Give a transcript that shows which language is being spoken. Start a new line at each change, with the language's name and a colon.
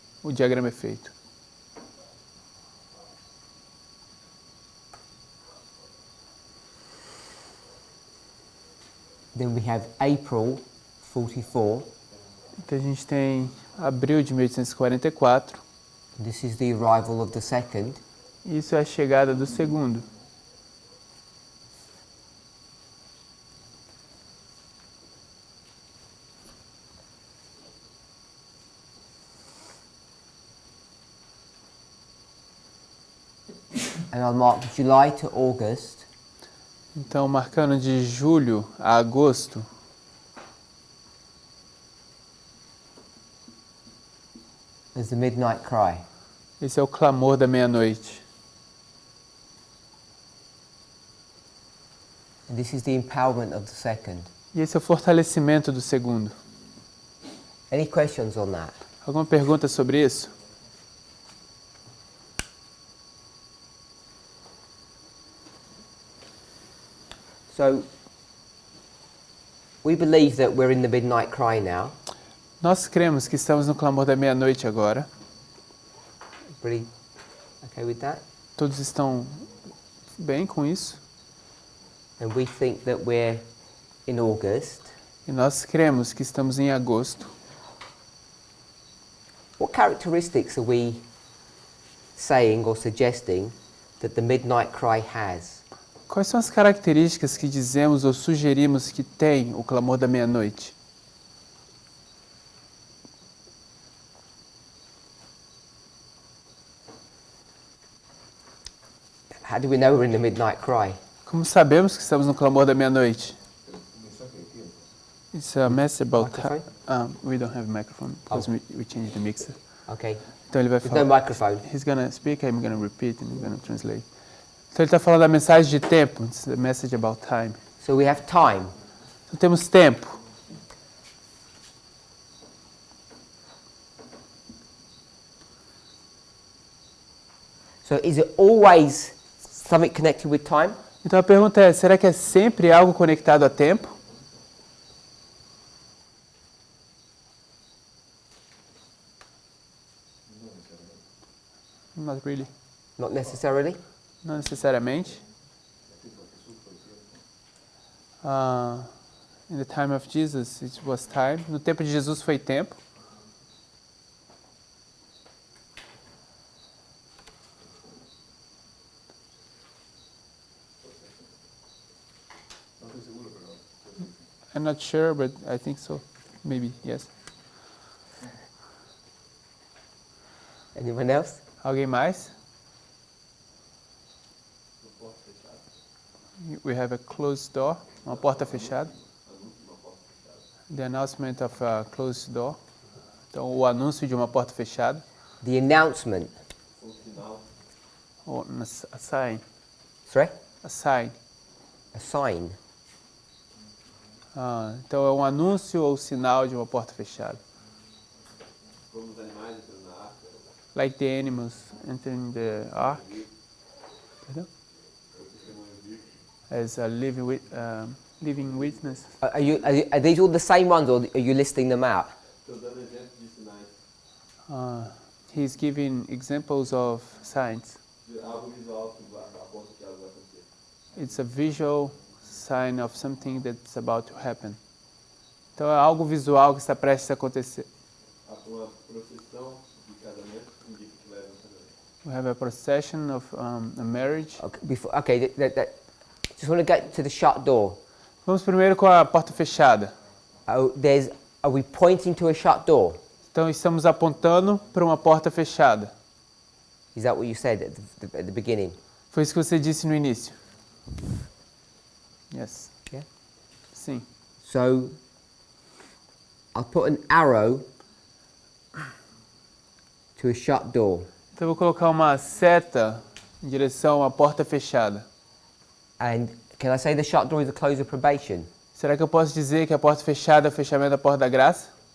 Portuguese: O diagrama é feito.
English: Then we have April 44.
Portuguese: Então a gente tem abril de 1844.
English: This is the arrival of the second.
Portuguese: Isso é a chegada do segundo.
English: And I'll mark July to August.
Portuguese: Então, marcando de julho a agosto,
English: As the midnight cry.
Portuguese: esse é o clamor da meia-noite.
English: And this is the empowerment of the second.
Portuguese: E esse é o fortalecimento do segundo.
English: Any questions on that?
Portuguese: Alguma pergunta sobre isso?
English: So, we believe that we're in the midnight cry now.
Portuguese: Nós cremos que estamos no clamor da meia-noite agora.
English: Everybody okay with that?
Portuguese: Todos estão bem com isso.
English: And we think that we're in August.
Portuguese: E nós cremos que estamos em agosto.
English: What characteristics are we saying or suggesting that the midnight cry has?
Portuguese: Quais são as características que dizemos ou sugerimos que tem o clamor da meia-noite?
English: How do we know we're in the midnight cry?
Portuguese: Como sabemos que estamos no clamor da meia-noite?
English: It's a message about Microphone? we don't have a microphone because we changed the mixer. Okay.
Portuguese: Então ele vai
English: There's
Portuguese: falar.
English: no microphone. He's gonna speak, I'm gonna repeat, and I'm gonna translate.
Portuguese: Então ele está falando da mensagem de tempo.
English: It's a message about time. So we have time.
Portuguese: Então temos tempo.
English: So is it always something connected with time?
Portuguese: Então a pergunta é, será que é sempre algo conectado a tempo?
English: Not really. Not necessarily.
Portuguese: Não necessariamente.
English: In the time of Jesus, it was time.
Portuguese: No tempo de Jesus foi tempo.
English: I'm not sure, but I think so. Maybe, yes. Anyone else?
Portuguese: Alguém mais?
English: We have a closed door,
Portuguese: uma porta fechada.
English: The announcement of a closed door.
Portuguese: Então, o anúncio de uma porta fechada.
English: The announcement. Or a sign. Sorry? A sign. A sign.
Portuguese: Então, é um anúncio ou sinal de uma porta fechada. Como os animais entrando na arca.
English: Like the animals entering the ark.
Portuguese: Perdão?
English: As a living witness. Are these all the same ones, or are you listing them out?
Portuguese: Estou dando exemplos de sinais.
English: He's giving examples of signs.
Portuguese: De algo visual que aponta que algo vai acontecer.
English: It's a visual sign of something that's about to happen.
Portuguese: Então é algo visual que está prestes a acontecer. Uma procissão de casamento indica que vai haver um casamento.
English: We have a procession of a marriage. Okay, just want to get to the shut door.
Portuguese: Vamos primeiro com a porta fechada.
English: Are we pointing to a shut door?
Portuguese: Então estamos apontando para uma porta fechada.
English: Is that what you said at the beginning?
Portuguese: Foi isso que você disse no início.
English: Yes. Yeah.
Portuguese: Sim.
English: So I'll put an arrow to a shut door.
Portuguese: Então eu vou colocar uma seta em direção à porta fechada.
English: And can I say the shut door is a close of probation?
Portuguese: Será que eu posso dizer que a porta fechada é o fechamento da porta da graça?